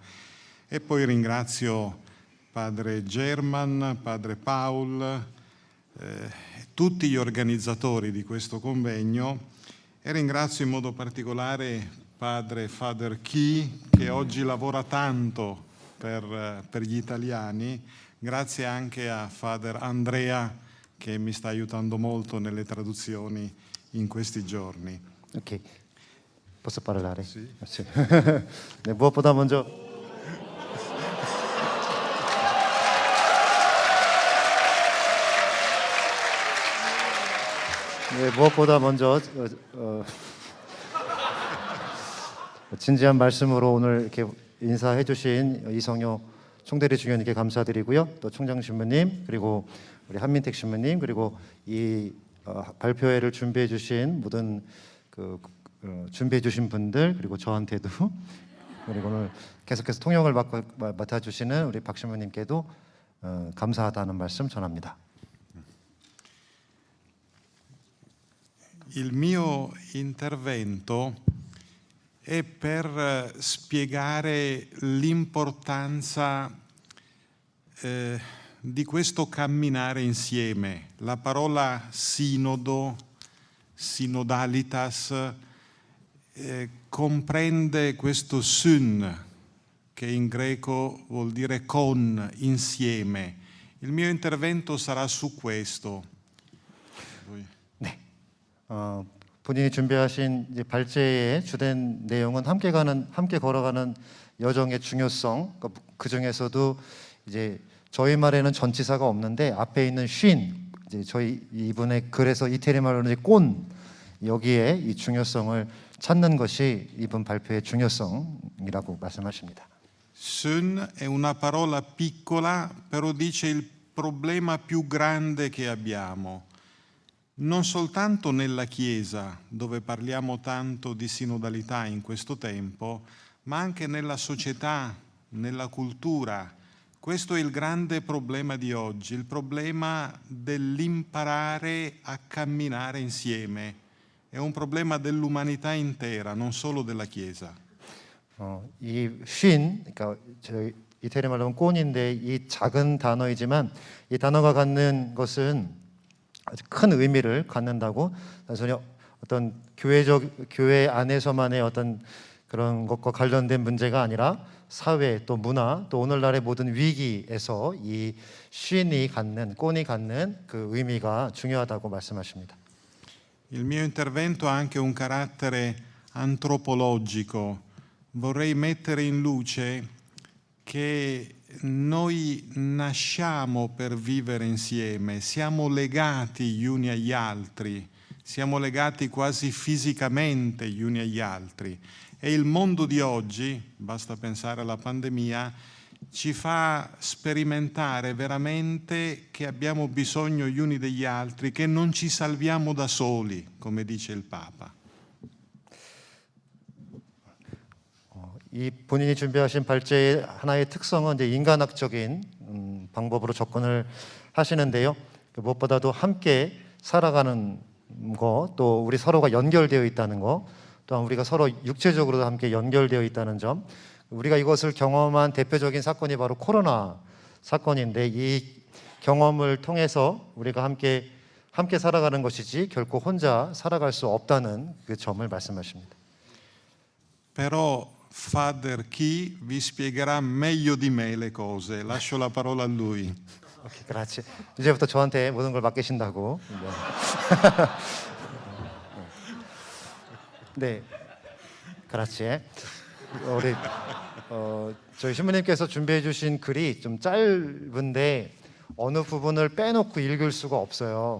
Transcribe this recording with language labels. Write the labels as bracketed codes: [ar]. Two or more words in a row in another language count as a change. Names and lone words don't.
[it] E poi ringrazio Padre German, Padre Paul, tutti gli organizzatori di questo convegno e ringrazio in modo particolare Padre Father Key che oggi lavora tanto per gli italiani, grazie anche a Father Andrea che mi sta aiutando molto nelle traduzioni in questi giorni. 오케이. Posso parlare? Sì. sì. [ko] 네, 무엇보다 먼저 진지한 말씀으로 오늘 이렇게 인사해 주신 이성효 총대리 중현님께 감사드리고요. 또 총장 신부님 그리고 우리 한민택 신부님 그리고 이 발표회를 준비해 주신 모든 준비해 주신 분들 그리고 저한테도 그리고 오늘 계속해서 통역을 맡아 주시는 우리 박 신부님께도 감사하다는 말씀 전합니다. [it] Il mio intervento è per spiegare l'importanza di questo camminare insieme. La parola sinodo, sinodalitas, comprende questo syn, che in greco vuol dire con, insieme. Il mio intervento sarà su questo. [ko] 네. 본인이 준비하신 이제 발제의 주된 내용은 함께 걸어가는 여정의 중요성. 그 중에서도 이제 저희 말에는 전치사가 없는데 앞에 있는 쉰, 이제 저희 이분의 글에서 이태리 말로는 꼰, 여기에 이 중요성을 찾는 것이 이분 발표의 중요성이라고 말씀하십니다. [it] Sun è una parola piccola, però dice il problema più grande che abbiamo. Non soltanto nella Chiesa, dove parliamo tanto di sinodalità in questo tempo, ma anche nella società, nella cultura. Questo è il grande problema di oggi, il problema dell'imparare a camminare insieme. È un problema dell'umanità intera, non solo della Chiesa. [ko] 이 쉰, 그러니까 저희 이태리 말로는 꼰인데 이 작은 단어이지만 이 단어가 갖는 것은 아주 큰 의미를 갖는다고 단순히 어떤 교회 안에서만의 어떤 그런 것과 관련된 문제가 아니라 사회 또 문화 또 오늘날의 모든 위기에서 이 쉰이 갖는 꼰이 갖는 그 의미가 중요하다고 말씀하십니다. [it] Il mio intervento ha anche un carattere antropologico. Vorrei mettere in luce che noi nasciamo per vivere insieme, siamo legati gli uni agli altri, siamo legati quasi fisicamente gli uni agli altri e il mondo di oggi, basta pensare alla pandemia, ci fa sperimentare veramente che abbiamo bisogno gli uni degli altri, che non ci salviamo da soli, come dice il Papa. [ko] 이 본인이 준비하신 발제의 하나의 특성은 이제 인간학적인 방법으로 접근을 하시는데요. 무엇보다도 함께 살아가는 거, 또 우리 서로가 연결되어 있다는 거, 또한 우리가 서로 육체적으로도 함께 연결되어 있다는 점, 우리가 이것을 경험한 대표적인 사건이 바로 코로나 사건인데 이 경험을 통해서 우리가 함께 살아가는 것이지 결코 혼자 살아갈 수 없다는 그 점을 말씀하십니다. [it] Però Father Key vi spiegherà meglio di me le cose. Lascio la parola a lui. [ko] 오케이, 그렇지. 이제부터 저한테 모든 걸 맡기신다고. 네, 그렇지. 우리 저희 신부님께서 준비해 주신 글이 좀 짧은데 어느 부분을 빼놓고 읽을 수가 없어요.